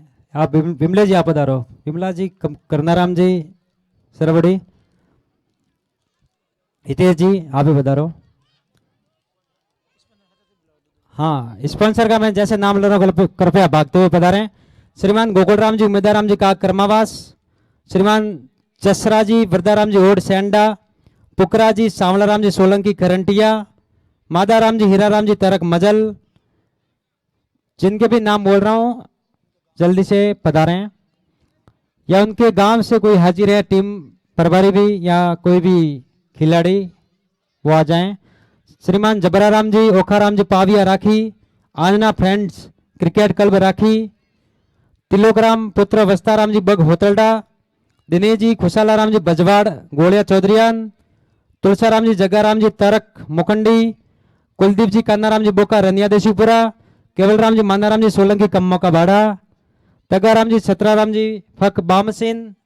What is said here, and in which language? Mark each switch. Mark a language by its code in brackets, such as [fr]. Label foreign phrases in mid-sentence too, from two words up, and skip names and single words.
[hi] आप विमला जी आप पधारो, विमला जी, करनाराम जी, सरवड़ी, हितेश जी आप भी बता रहो। हाँ, स्पॉन्सर का मैं जैसे नाम ले रहा हूँ कृपया भागते हुए पधारें। श्रीमान गोकुल राम जी उमेदाराम जी का कर्मावास, श्रीमान चसरा जी वरदाराम जी ओड सेंडा, पुकरा जी सांवलाराम जी सोलंकी करंटिया, मादाराम जी हीराराम जी तरक मजल, जिनके भी नाम बोल रहा हूँ जल्दी से पधारें, या उनके गांव से कोई हाजिर है टीम प्रभारी भी या कोई भी खिलाड़ी वो आ जाएं। श्रीमान जबराराम जी ओखाराम जी पाविया राखी, आंजना फ्रेंड्स क्रिकेट क्लब राखी, तिलोकराम पुत्र वस्ताराम जी बग होतलडा, दिनेश जी खुशालाराम जी बजवाड़ गोलिया चौधरीयान, तुलसाराम जी जग्गाराम जी तरक मुकंडी, कुलदीप जी कान्नाराम जी बोका रनिया देशीपुरा, केवलराम जी मानाराम जी सोलंकी कम्मा का बाड़ा, तगाराम जी सतराराम जी फक बामसिन,